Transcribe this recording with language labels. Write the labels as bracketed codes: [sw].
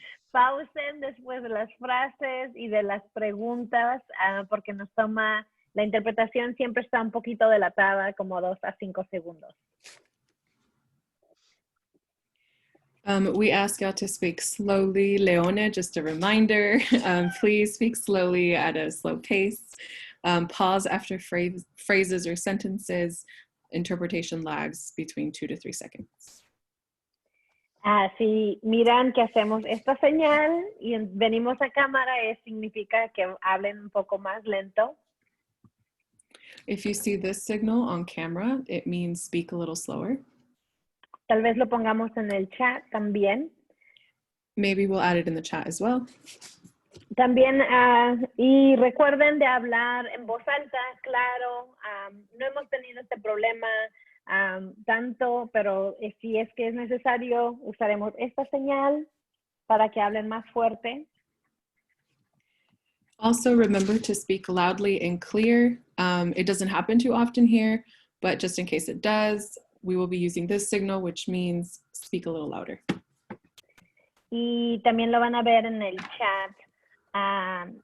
[es] Pausen después de las frases y de las preguntas, porque nos toma, la interpretación siempre está un poquito delatada, como 2 a 5 segundos. [en] We ask y'all to speak slowly. Leone, just a reminder, please speak slowly at a slow pace. Pause after phrases or sentences. Interpretation lags between 2 to 3 seconds. [es] Si miran que hacemos esta señal y venimos a cámara, significa que hablen un poco más lento. [en] If you see this signal on camera, it means speak a little slower. [es] Tal vez lo pongamos en el chat también. [en] Maybe we'll add it in the chat as well. [es] También, y recuerden de hablar en voz alta, claro. No hemos tenido este problema tanto, pero si es que es necesario, usaremos esta señal para que hablen más fuerte. [en] Also, remember to speak loudly and clear. It doesn't happen too often here, but just in case it does, we will be using this signal, which means speak a little louder. [es] Y también lo van a ver en el chat.